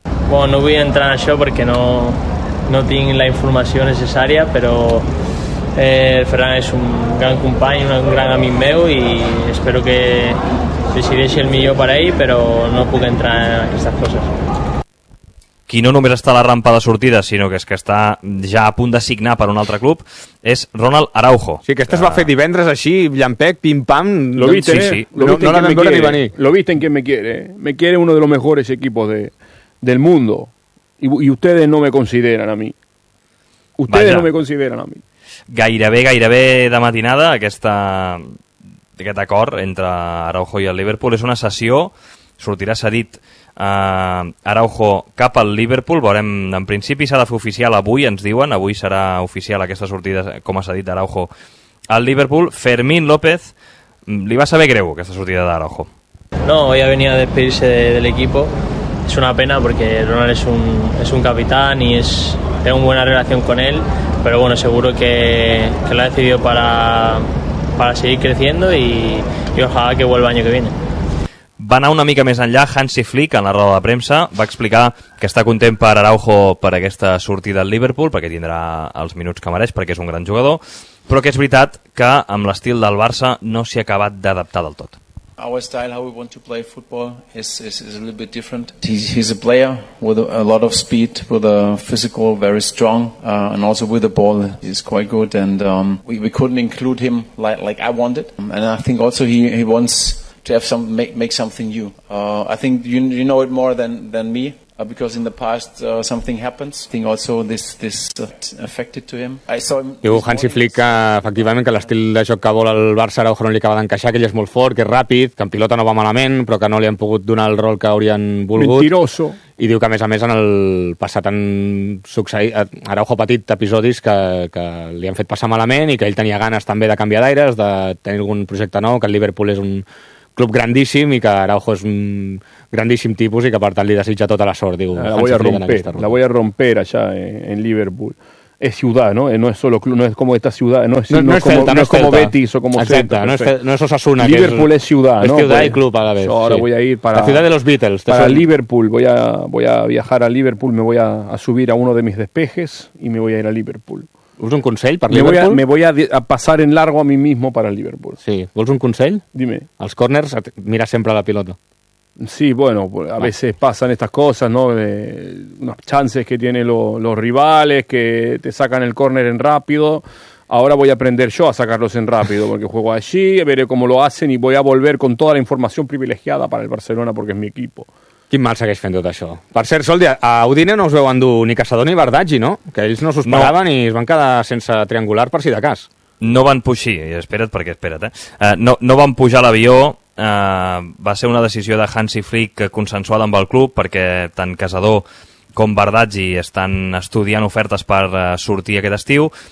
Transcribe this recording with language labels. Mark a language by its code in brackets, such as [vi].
[ca] Bueno, no vull entrar en això perquè no tinc la informació necessària, però Ferran és un gran company, un gran amic meu i espero que decideixi el millor per ell, però no puc entrar en aquestes coses. Qui no només està a la rampa de sortida, sinó que és que està ja a punt de signar per un altre club, és Ronald Araujo. Sí, aquesta es va fer divendres així, llampec, pim-pam. [es] Lo viste, sí, sí. [ca] No la vam veure ni venir. [es] Lo viste en quien me quiere. Me quiere uno de los mejores equipos del mundo. Y ustedes no me consideran a mí. Ustedes no me consideran a mí. [ca] Gairebé de matinada aquest acord entre Araujo i el Liverpool. És una sessió, sortirà cedit Araujo cap al Liverpool. Veurem, en principi s'ha de fer oficial avui, ens diuen. Avui serà oficial aquesta sortida, com ha cedit Araujo al Liverpool. Fermín López, li va saber greu aquesta sortida d'Araujo? [es] No, hoy ha venido a despedirse del equipo. Es una pena porque Ronald es un capitán y tengo una buena relación con él, pero bueno, seguro que lo ha decidido para seguir creciendo y ojalá que vuelva el año que viene. [ca] Va anar una mica més enllà Hansi Flick en la roda de premsa, va explicar que està content per Araujo per aquesta sortida al Liverpool, perquè tindrà els minuts que mereix, perquè és un gran jugador, però que és veritat que amb l'estil del Barça no s'hi ha acabat d'adaptar del tot. [en] Our style, how we want to play football, is a little bit different. He's a player with a lot of speed, with a physical very strong, and also with the ball, he's quite good. And we couldn't include him like I wanted. And I think also he wants to have make something new. I think you know it more than me. Because in the past something happens. I think also this affected to him. I saw him. [ca] Diu Hansi Flick que, efectivament, que l'estil de joc que vol el Barça Araujo no li acaba d'encaixar, que ell és molt fort, que és ràpid, que en pilota no va malament, però que no li han pogut donar el rol que haurien volgut. [es] Mentiroso. [ca] I diu que, a més, en el passat han succeït, Araujo ha patit episodis que li han fet passar malament i que ell tenia ganes també de canviar d'aires, de tenir algun projecte nou, que el Liverpool és un club grandíssim i que Araujo és un grandíssim tipus i que per tant li desitja tota la sort. Diu, [es] la voy a romper allà en Liverpool. [ca] És ciutat, no? No és solo club, no és com esta ciutat, no és com Betis o com Celta. Exacte, no és Osasuna. Liverpool és ciutat, no? És ciutat i club [es] a la vez. Ara voy a ir para... [ca] La ciutat de los Beatles. [es] Para Liverpool, voy a viajar a Liverpool, me voy a subir a uno de mis despejes y me voy a ir a Liverpool. [ca] Vols un consell per Liverpool? [es] Me voy a pasar en largo a mí mismo para Liverpool. [ca] Sí. Vols un consell? [es] Dime. [ca] Als corners mira sempre la pilota. [es] Sí, bueno, a veces pasan estas cosas, ¿no? Unas chances que tienen los rivales, que te sacan el córner en rápido. Ahora voy a aprender yo a sacarlos en rápido, porque juego allí, veré cómo lo hacen y voy a volver con toda la información privilegiada para el Barcelona, porque es mi equipo. [ca] Quin mal segueix fent tot això. Per cert, Soldi, a Udine no us veu endur ni Casado ni Bardaggi, no? Que ells no s'ho esperaven i es van quedar sense triangular per si de cas. No van puixir, espera't, perquè espera't, eh? No van pujar l'avió... va ser una decisió de Hansi Flick consensuada amb el club perquè tant Casado com Bardaggi estan estudiant ofertes per sortir aquest estiu.